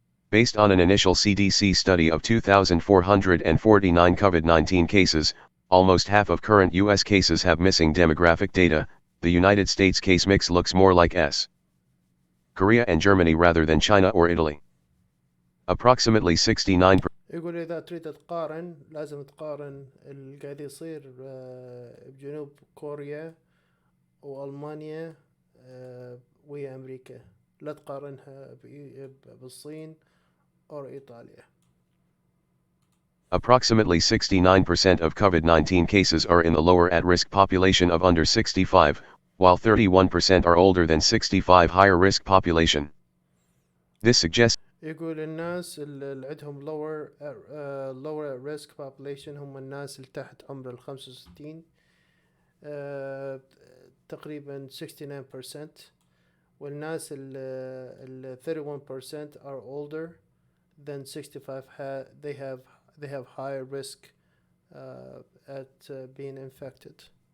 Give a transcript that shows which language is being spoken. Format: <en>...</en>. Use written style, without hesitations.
<en>Based on an initial CDC study of 2,449 COVID-19 cases, almost half of current U.S. cases have missing demographic data. The United States case mix looks more like S. Korea and Germany rather than China or Italy. Approximately 69%.</en> <ar>يقول إذا تريد تقارن لازم تقارن اللي قاعد يصير بجنوب كوريا وألمانيا ويا أمريكا، لا تقارنها بالصين أو إيطاليا.</ar> <en>Approximately 69% of COVID-19 cases are in the lower at-risk population of under 65, while 31% are older than 65 higher-risk population. This suggests</en> <ar>يقول الناس اللي عندهم</ar> <en>lower risk population</en> <ar>هم الناس اللي تحت عمر 65 تقريبا 69%، والناس ال 31%</ar> <en>are older than 65 they have higher risk at being infected.</en>